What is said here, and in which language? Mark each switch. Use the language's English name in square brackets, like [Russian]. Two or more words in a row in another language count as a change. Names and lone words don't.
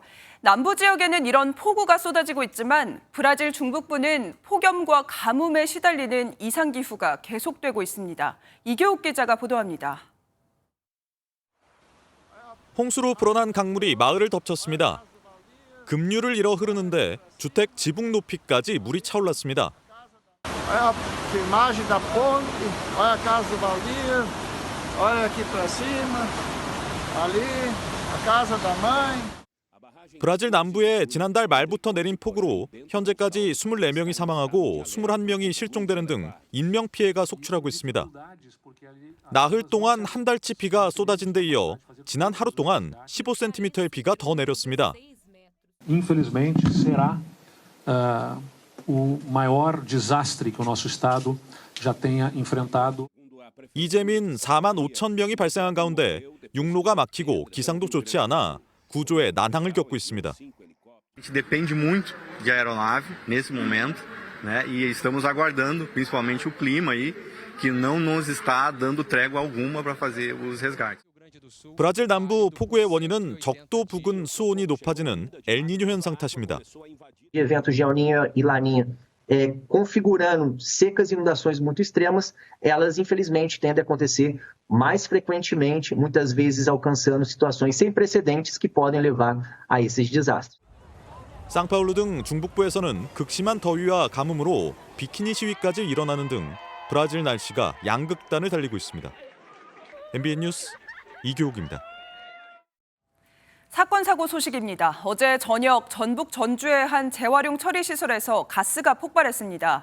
[Korean] 남부 지역에는 이런 폭우가 쏟아지고 있지만 브라질 중북부는 폭염과 가뭄에 시달리는 이상기후가 계속되고 있습니다. 이교욱 기자가 보도합니다. 홍수로 불어난 강물이 마을을 덮쳤습니다. 급류를 이뤄 흐르는데 주택 지붕 높이까지 물이 차올랐습니다. [Portuguese] Olha a filmagem da ponte, olha a casa do Valdir, olha aqui para cima, ali a casa da mãe. [Korean] 브라질 남부에 지난달 말부터 내린 폭우로 현재까지 24명이 사망하고 21명이 실종되는 등 인명피해가 속출하고 있습니다. 나흘 동안 한 달치 비가 쏟아진 데 이어 지난 하루 동안 15cm의 비가 더 내렸습니다. [Portuguese] Infelizmente será o maior desastre que o nosso estado já tenha enfrentado. [Korean] 이재민 4만 5천 명이 발생한 가운데 육로가 막히고 기상도 좋지 않아 구조에 난항을 겪고 있습니다. [Portuguese] A gente depende muito de aeronave nesse momento, né? E estamos aguardando, principalmente o clima aí, que não nos está dando trégua alguma para fazer os resgates. [Korean] 브라질 남부 폭우의 원인은 적도 부근 수온이 높아지는 엘니뇨 현상 탓입니다. [Portuguese] Eventos de El Niño e Laninha configurando secas e inundações muito extremas, elas infelizmente tendem a acontecer mais frequentemente, muitas vezes alcançando situações sem precedentes que podem levar a esses desastres. [Korean] 상파울루 등 중북부에서는 극심한 더위와 가뭄으로 비키니 시위까지 일어나는 등 브라질 날씨가 양극단을 달리고 있습니다. MBN 뉴스 이교욱입니다. 사건 사고 소식입니다. 어제 저녁 전북 전주의 한 재활용 처리 시설에서 가스가 폭발했습니다.